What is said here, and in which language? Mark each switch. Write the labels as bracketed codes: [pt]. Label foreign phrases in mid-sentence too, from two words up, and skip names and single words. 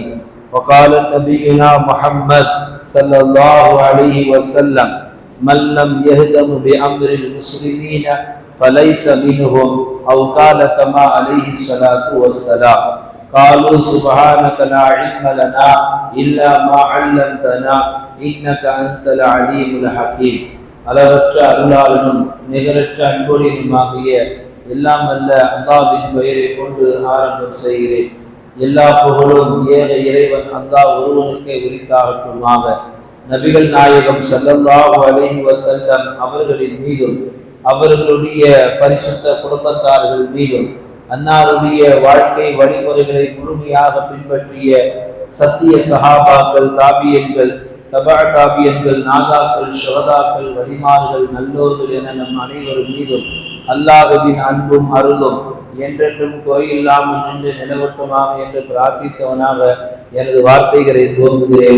[ar] وقال نبينا محمد صلى الله عليه وسلم: من لم يهتم بأمر المسلمين فليس منهم، أو قال كما عليه الصلاة والسلام. قالوا سبحانك لا علم لنا إلا ما علمتنا إنك أنت العليم الحكيم. [ta] அளவற்ற அருளாளனும் நிகரற்ற அன்பொழியுமாகிய எல்லாம் அல்ல அல்லாஹ்வின் பெயரை கொண்டு ஆரம்பம் செய்கிறேன். எல்லா புகழும் ஏக இறைவன் அல்லாஹ் ஒருவனுக்கே உரித்தாகட்டுமாக. நபிகள் நாயகம் [ar] صلى الله عليه وسلم [ta] அவர்களின் மீதும் அவர்களுடைய பரிசுத்த குடும்பத்தார்கள் மீதும் அன்னாருடைய வாழ்க்கை வழிமுறைகளை முழுமையாக பின்பற்றிய சத்திய சஹாபாக்கள், தாபியன்கள், தபா தாபியன்கள், நாதாக்கள், ஷுஹதாக்கள், வலிமார்கள், நல்லோர்கள் என நம் அனைவரும் மீதும் அல்லாஹ்வின் அன்பும் அருளும் என்றென்றும் குறையில்லாமல் நின்று நிலவட்டுமாக என்று பிரார்த்தித்தவனாக எனது வார்த்தைகளை துவங்குகிறேன்.